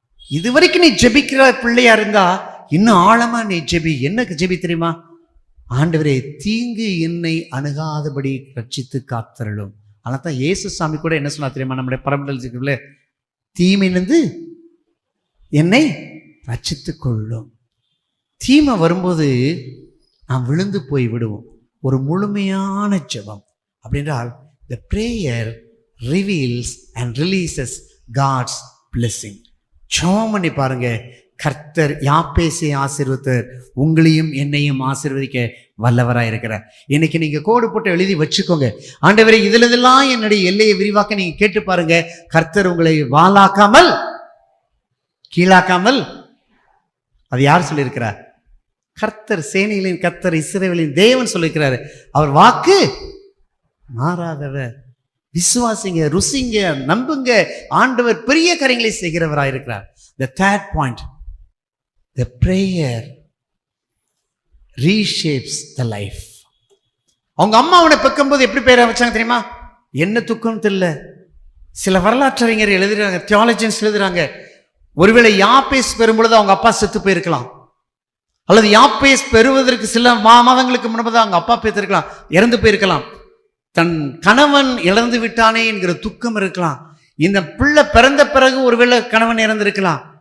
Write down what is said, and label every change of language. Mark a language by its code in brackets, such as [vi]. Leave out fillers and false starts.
[ta] இதுவரைக்கும் நீ ஜெபிக்கிற பிள்ளையா இருந்தா இன்னும் ஆழமா நீ ஜெபி. என்ன ஜெபி தெரியுமா? ஆண்டவரே, தீங்கு என்னை அணுகாதபடி ரட்சித்து காத்தருளும். அதனால தான் இயேசு சாமி கூட என்ன சொன்னா தெரியுமா? நம்முடைய பரம்பரை தீமையிலிருந்து என்னை ரட்சித்து கொள்ளும். தீமை வரும்போது நாம் விழுந்து போய் விடுவோம். ஒரு முழுமையான ஜெபம் அப்படின்றால் [en] the prayer reveals and releases God's blessing. [ta] ஜெபம் பண்ணி பாருங்க, கர்த்தர் யாப்பேசை ஆசீர்வதித்தார், உங்களையும் என்னையும் ஆசீர்வதிக்க வல்லவராக இருக்கிறார். இன்னைக்கு நீங்க கோடு போட்டு எழுதி வச்சுக்கோங்க, ஆண்டவரே இதுலதெல்லாம் என்னுடைய எல்லையை விரிவாக்க நீங்க கேட்டு பாருங்க. கர்த்தர் உங்களை வாலாக்காமல் கீழாக்காமல். அது யார் சொல்லியிருக்கிறார்? கர்த்தர், சேனைகளின் கர்த்தர், இஸ்ரவேலின் தேவன் சொல்லியிருக்கிறாரு. அவர் வாக்கு மாறாதவர். விசுவாசிங்க, ருசிங்க, நம்புங்க. ஆண்டவர் பெரிய காரியங்களை செய்கிறவராக இருக்கிறார். [en] The third point, the prayer reshapes the life. [ta] அவங்க அம்மா அவனை பெக்கும்போது எப்படி பேரை வச்சாங்க தெரியுமா? என்ன துக்கம் தெரியல. சில வரலாற்றறிஞர் எழுதுறாங்க, தியாலஜியன்ஸ் எழுதுறாங்க, ஒருவேளை யாப்பேஸ் பெறும்பொழுது அவங்க அப்பா செத்து போயிருக்கலாம், அல்லது யாப்பேஸ் பெறுவதற்கு சில மாதங்களுக்கு முன்பதாக அவங்க அப்பா பேத்திருக்கலாம், இறந்து போயிருக்கலாம், தன் கணவன் இழந்து விட்டானே என்கிற துக்கம் இருக்கலாம், இந்த பிள்ளை பிறந்த பிறகு ஒருவேளை கணவன் இறந்திருக்கலாம்.